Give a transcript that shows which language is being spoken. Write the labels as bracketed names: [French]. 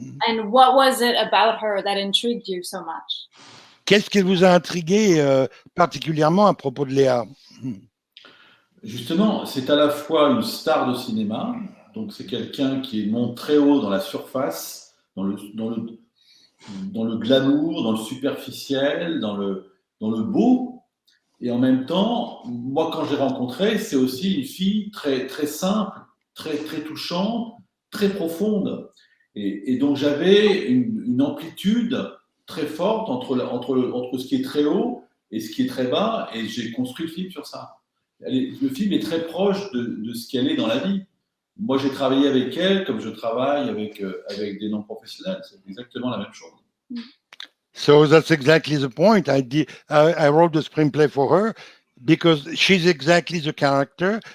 [English] And what was it about her that intrigued you so much? [French] Qu'est-ce qui vous a intrigué particulièrement à propos de Léa? Justement, c'est à la fois une star de cinéma, donc c'est quelqu'un qui monte très haut dans la surface, dans le glamour, dans le superficiel, dans le beau. Et en même temps, moi, quand j'ai rencontré, c'est aussi une fille très, très simple, très, très touchante, très profonde. Et donc, j'avais une amplitude très forte entre ce qui est très haut et ce qui est très bas, et j'ai construit le film sur ça. Le film est très proche de ce qu'elle est dans la vie. Moi, j'ai travaillé avec elle comme je travaille avec des non-professionnels. C'est exactement la même chose. [English] So that's exactly the point. I wrote the screenplay for her because she's exactly the character.